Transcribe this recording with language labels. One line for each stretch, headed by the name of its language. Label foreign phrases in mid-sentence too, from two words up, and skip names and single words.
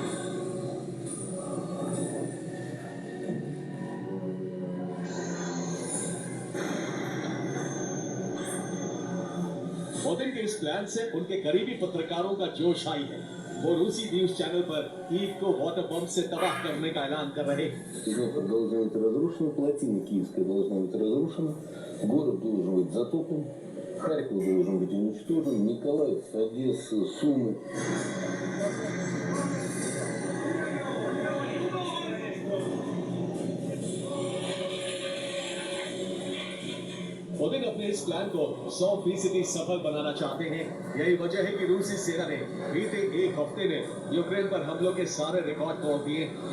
Hindi: पुतिन के इस प्लान से उनके करीबी पत्रकारों का जोश आई है। वो रूसी न्यूज चैनल पर कीव को
English: water bomb
Hindi: से तबाह करने का ऐलान कर रहे हैं।
Russian: должна быть разрушена, плотина Киевская должна быть разрушена, город должен быть затоплен, Харьков должен быть уничтожен, Николаев, Одесса, Сумы.
Hindi: पुतिन अपने इस प्लान को 100% सफल बनाना चाहते हैं। यही वजह है कि रूसी सेना ने बीते एक हफ्ते में यूक्रेन पर हमलों के सारे रिकॉर्ड तोड़ दिए।